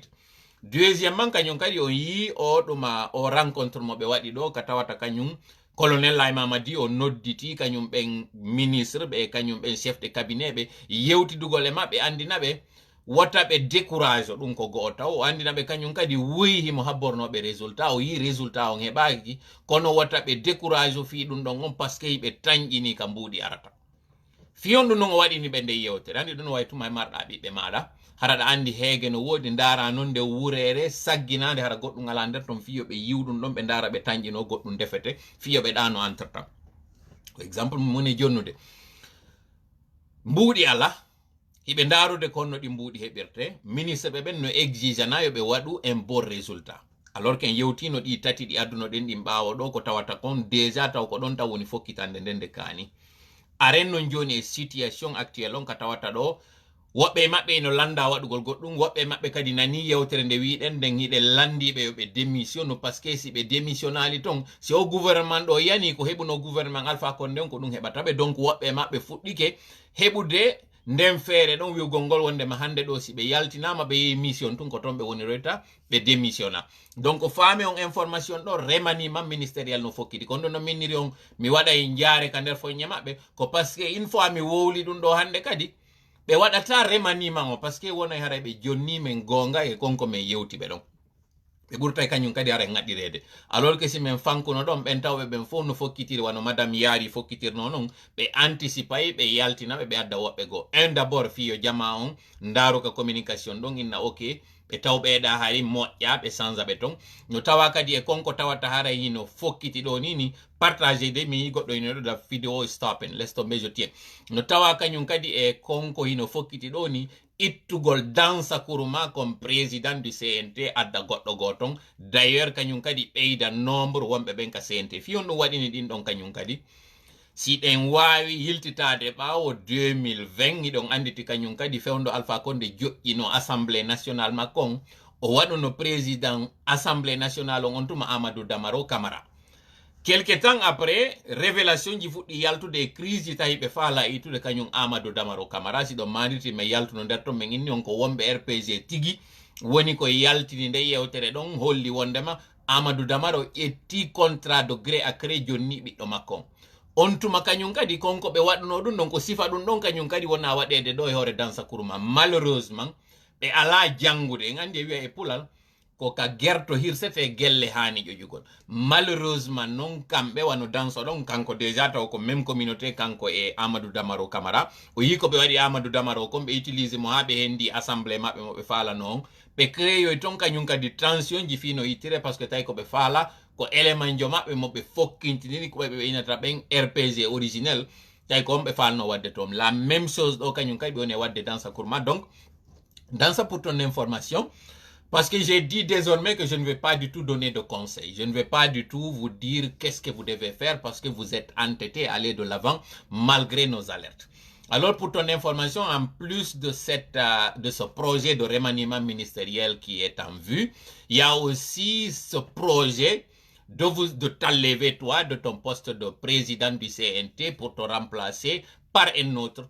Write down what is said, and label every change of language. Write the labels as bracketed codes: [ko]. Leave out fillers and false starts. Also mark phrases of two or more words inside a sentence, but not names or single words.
[ff] Deuxièmement kañum kadi on yi o ɗuma o rencontre mo ɓe waɗi ɗo ka tawata kañum colonel Laye Mamadi o nodditi kañum ɓen ministre ɓe kañum ɓen [fr] chef de cabinet [ff] ɓe yewtidugol e maɓɓe andina ɓe wata ɓe décourage ɗum ko go'o taw o andina ɓe kañum kadi wuyi himo habbornoɓe résultat o yi résultat on heɓaki kono wata ɓe décourage fi ɗum ɗon on [fr] par ce que [ff] yiɓe tañƴini ka mbuɗi arata fiyon ɗum noon o waɗini ɓe nde yewtere andi ɗum no wawi tuma e marɗa ɓiɓɓe maɗa haraɗa andi heege no woodi ndara noon nde wurere sagginade hara goɗɗum ala nder ton fiyoɓe yiwɗum ɗon ɓe ndara ɓe tañƴino goɗɗum defete fiyoɓe ɗano entretemps ko exemple mum woni jonnude mbuuɗi ala hiɓe ndarude konno ɗi mbuuɗi heɓirte ministre ɓe ɓen no exige na yoɓe waɗu [fr] un bon résultat alors qu'en [ff] yewtino ɗi tati ɗi adduno ɗen ɗin ɓawo ɗo ko tawata kon déjà taw ko ɗon taw woni fokkitande nden nde kaani aren non joni e [fr] situation actuelle [ff] on ka tawata ɗo woɓɓe maɓɓe ino landa waɗugol goɗɗum woɓɓe maɓɓe kadi nani yewtere nde wiɗen nden hiɗe landiɓe yoɓe démission [fr] par ce que [ff] si ɓe démissionnali ton si o gouvernement ɗo yani ko heɓuno gouvernement Alpha Condé on ko ɗum heɓataɓe donc woɓɓe maɓɓe fuɗɗike heɓude nden feere ɗon wiwgol ngol wondema hande ɗo si ɓe yaltinama ɓe yehi mission tun ko toon ɓe woni reta ɓe démissionna donc faami on information ɗo [fr] remanima ministériel [ff] no fokkiti kono ɗo no minniri on mi waɗa e jaare ka nder foññe maɓɓe ko [fr] par ce que une fois [ff] mi wowli ɗum ɗo hande kadi ɓe waɗata remanima o [fr] par ce que [ff] wonay hara ɓe jonni men gonga e konko men yewtiɓe ɗon ɓe ɓurtay kañum kadi hara ŋaɗɗirede alors que si min fankuno ɗon ɓen tawɓe ɓen fof no fokkitiri wano madame yaari fokkitirno noon ɓe anticipay ɓe yaltinaɓe ɓe adda woɓɓe goo [fr] un d'abord [ff] fiyo jama on ndaruka communication ɗon inna ok ɓe taw ɓeeɗa hari moƴƴa ɓe change ɓe ton no tawa kadi e konko tawata hara hino fokkiti ɗo nini [fr] partagé de [ff] mi yi goɗɗo hino ɗo [fr] da vidéo stoppen laisse tomber je tiens [ff] no tawa kañum kadi e konko hino fokkiti ɗo ni ittugol dansa kuruma [fr] comme président du CNT [ff] adda goɗɗo goton d'ailleurs kañum kadi ɓeyda nombre wonɓe ɓen ka CNT fiyon ɗum waɗini ɗin ɗon kañum kadi si ɗen wawi yiltitade ɓawo 2020 iɗon anditi kañum kadi fewndo Alpha Condé joƴƴino [fr] assemblée nationale [ff] makko o waɗuno [fr] président assemblée nationale [ff] on tuma Amadou Damaro Camara [fr] quelque temps après révélation [ff] ji fuɗɗi yaltude e crise ji tawi ɓe faala itude kañum Amadou Damaro Camara si ɗon mandirti men yaltuno nder ton men inni on ko wonɓe RPG tigi woni ko yaltini nde yewtere ɗon holli wondema Amadou Damaro ƴetti [fr] contrat de gré à gré [ff] jonni ɓiɗɗo makko on tuma kañum kadi konko ɓe waɗuno ɗum ɗon ko sifa ɗum ɗon kañum kadi wona waɗede ɗo e hoore dansa kuruma malheureusement ɓe ala jangude en andi e wiya e pulal ko ka gerto hirsete gelle hani ƴoƴugol malheureusement non kamɓe wano danso ɗon kanko déjà taw ko [fr] même communauté [ff] kanko e Amadou Damaro Camara o yi ko ɓe waɗi Amadou Damaro kon ɓe utilise mo ha ɓe hendi assemblée maɓɓe mo ɓe faalano on ɓe créoy ton kañum kadi tension ji fino yittire par ce que tawi ko ɓe faala ko élément jo maɓɓe mo ɓe fokkintiniri ko ɓe inata ɓen RPG originel tawi ko on ɓe falno wadde toon [fr] la même chose [ff] ɗo kañum kadi ɓe woni wadde [fr] dans sa courma donc dans ça pour ton information parce que j'ai dit désormais que je ne vais pas du tout donner de conseils. Je ne vais pas du tout vous dire qu'est-ce que vous devez faire parce que vous êtes entêtés à aller de l'avant malgré nos alertes. Alors pour ton information, en plus de ce projet de remaniement ministériel qui est en vue, il y a aussi ce projet de t'enlever toi de ton poste de président du CNT pour te remplacer par un autre.